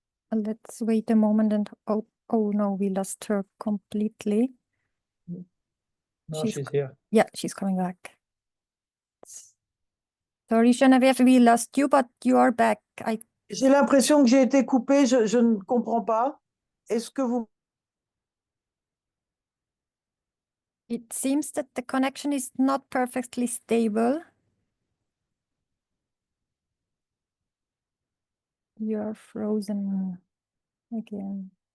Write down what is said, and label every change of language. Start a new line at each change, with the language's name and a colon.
English: Let's wait a moment and oh no, we lost her completely. No, she's here. Yeah, she's coming back. Sorry, Geneviève, we lost you, but you are back.
French: J'ai l'impression que j'ai été coupée, je ne comprends pas. Est-ce que vous...
English: It seems that the connection is not perfectly stable. You are frozen again.